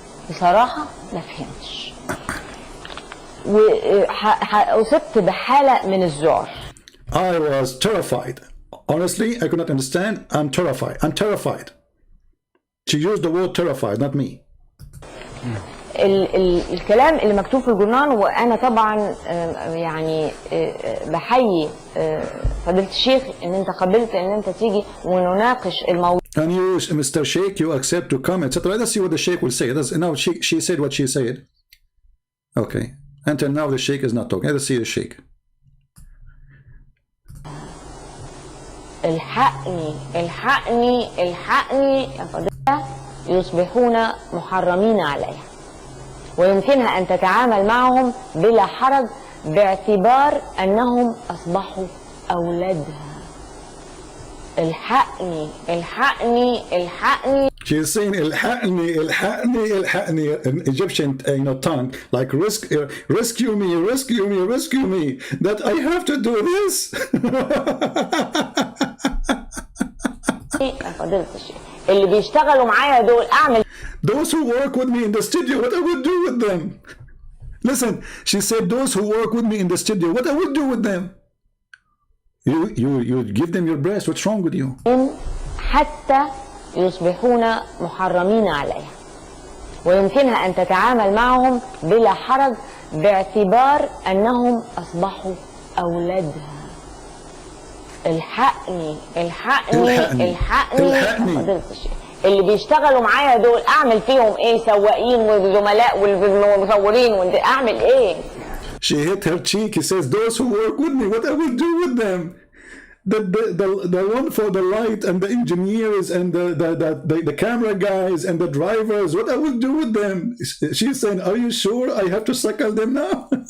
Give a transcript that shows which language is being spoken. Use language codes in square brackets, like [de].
[ar] بصراحة ما فهمتش. وأصبت بحالة من الذعر. [en] I was terrified. Honestly, I could not understand. I'm terrified. I'm terrified. She used the word terrified, not me. [ar] الكلام اللي مكتوب في الجورنال، وانا طبعا يعني بحيي فضيلة الشيخ ان انت قبلت ان انت تيجي ونناقش الموضوع. [en] And you, Mr. Sheikh, you accept to come, etc. Let's see what the Sheikh will say. Now she said what she said. Okay. Until now the Sheikh is not talking. Let's see the Sheikh. [ar] الحقني الحقني الحقني يا فضيلة، يصبحون محرمين عليها ويمكنها أن تتعامل معهم بلا حرج باعتبار أنهم أصبحوا أولادها. الحقني الحقني الحقني. [en] She's saying [ar] الحقني الحقني الحقني [en] in Egyptian tongue, like rescue me, rescue me, rescue me, that I have to do this. [ar] يا فضيلة الشيخ اللي بيشتغلوا معايا دول أعمل. [en] Those who work with me in the studio, what I would do with them? Listen, she said those who work with me in the studio, what I would do with them? You give them your breast. What's wrong with you? [ar] حتى يصبحون محرمين عليها ويمكنها أن تتعامل معهم بلا حرج باعتبار أنهم أصبحوا أولادها. الحقني الحقني الحقني فضيلة الشيخ اللي بيشتغلوا معايا دول أعمل فيهم إيه؟ سواقين وزملاء والمصورين أعمل إيه؟ [en] She hit her cheek. He says, those who work with me, what I will do with them? The one for the light and the engineers and the camera guys and the drivers, what I will do with them? She's saying, are you sure I have to suckle them now?